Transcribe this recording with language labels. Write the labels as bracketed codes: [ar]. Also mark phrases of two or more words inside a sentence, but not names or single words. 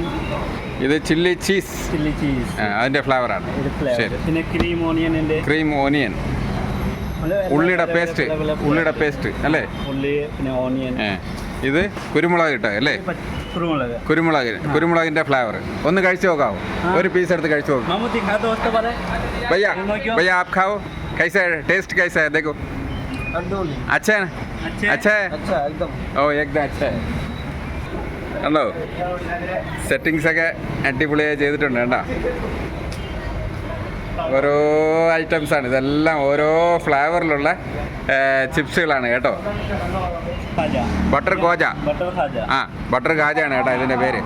[ml] ഇത് [en] chilli cheese [ml] അതിൻ്റെ ഫ്ലേവറാണ്. ശരി. പിന്നെ [en] cream onion [ml] ഉണ്ട്. [en] cream onion [ml] ഉള്ളിയുടെ പേസ്റ്റ് അല്ലേ? ഉള്ളി പിന്നെ ഓണിയൻ. ഇത് കുരുമുളക് ഇട്ട അല്ലേ? കുരുമുളകിന്റെ ഫ്ലേവർ. ഒന്ന് കഴിച്ചു നോക്കാവോ? ഒരു പീസ് എടുത്ത് കഴിച്ചു നോക്കാം. [hi] भैया भैया आप खाओ, कैसा है टेस्ट? कैसा है देखो? अच्छा है? अच्छा है? एकदम ഓ एकदम अच्छा है. കണ്ടോ സെറ്റിങ്സ് ഒക്കെ അടിപൊളിയായി ചെയ്തിട്ടുണ്ട് കേട്ടോ. ഓരോ ഐറ്റംസാണ് ഇതെല്ലാം, ഓരോ ഫ്ലേവറിലുള്ള ചിപ്സുകളാണ് കേട്ടോ. ബട്ടർ ഖാജ. ആ ബട്ടർ ഖാജയാണ് കേട്ടോ ഇതിൻ്റെ പേര്.